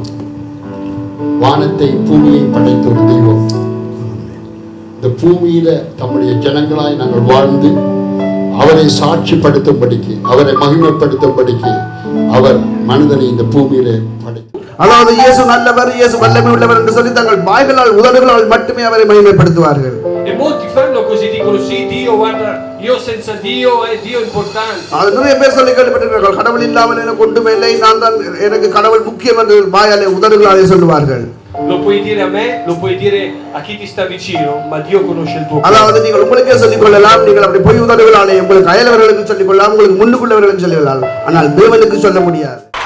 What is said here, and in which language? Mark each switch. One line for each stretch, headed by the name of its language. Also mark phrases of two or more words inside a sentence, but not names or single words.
Tamil: வானத்தை பூமியை படைத்த ஒரு தெய்வம், இந்த பூமியில தம்முடைய ஜனங்களாய் நாங்கள் வாழ்ந்து அவரை சாட்சிப்படுத்தும்படிக்கு, அவரை மகிமைப்படுத்தும்படிக்கு அவர் மனிதனை இந்த பூமியிலே படைத்தார். அதாவது இயேசு நல்லவர், இயேசு வல்லமை உள்ளவர் என்று சொல்லி தங்கள் வாய்களால், உதடுகளால் மட்டுமே அவரை மகிமைப்படுத்துவார்கள்.
Italian: E molti fanno così, dicono sì, Dio, guarda, io senza Dio è Dio importante.
Tamil: அது நிறைய பேர் சொல்லி கேள்விப்பட்டிருக்கிறார்கள், கடவுள் இல்லாமல் எனக்கு ஒன்றுமே இல்லை, நான் தான், எனக்கு கடவுள் முக்கியம் என்று வாயாலே, உதடுகளாலே சொல்லுவார்கள்.
Italian: Lo puoi dire a me, lo puoi dire a chi ti sta vicino, ma Dio conosce il tuo cuore.
Tamil: அதாவது நீங்கள் உங்களுக்கே சொல்லிக் கொள்ளலாம், நீங்கள் அப்படி பொய் உதடுகளாலே உங்களுக்கு அயலவர்களுக்கு சொல்லிக் கொள்ளலாம், உங்களுக்கு முன்னுக்குள்ளவர்களுக்கு சொல்லிக் கொள்ளலாம், ஆனால் தேவனுக்கு சொல்ல முடியாது.